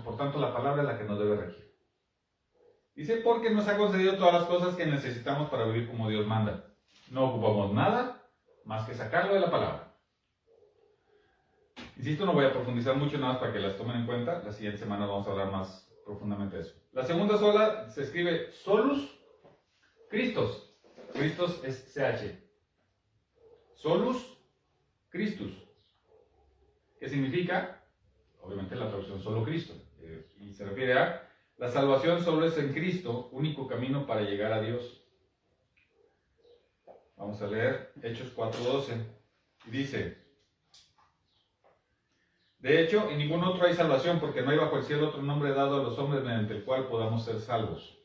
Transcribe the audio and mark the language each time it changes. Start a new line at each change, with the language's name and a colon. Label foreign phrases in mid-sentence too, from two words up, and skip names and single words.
Spanish: Por tanto, la palabra es la que nos debe regir. Dice, porque nos ha concedido todas las cosas que necesitamos para vivir como Dios manda. No ocupamos nada más que sacarlo de la palabra. Insisto, no voy a profundizar mucho, nada más para que las tomen en cuenta. La siguiente semana vamos a hablar más profundamente de eso. La segunda sola se escribe
Latin: solus Christos.
Spanish: Christos es CH.
Latin: Solus Christus.
Spanish: ¿Qué significa? Obviamente la traducción solo Cristo. Y se refiere a la salvación solo es en Cristo, único camino para llegar a Dios. Vamos a leer Hechos 4:12. Y dice, de hecho, en ningún otro hay salvación, porque no hay bajo el cielo otro nombre dado a los hombres mediante el cual podamos ser salvos.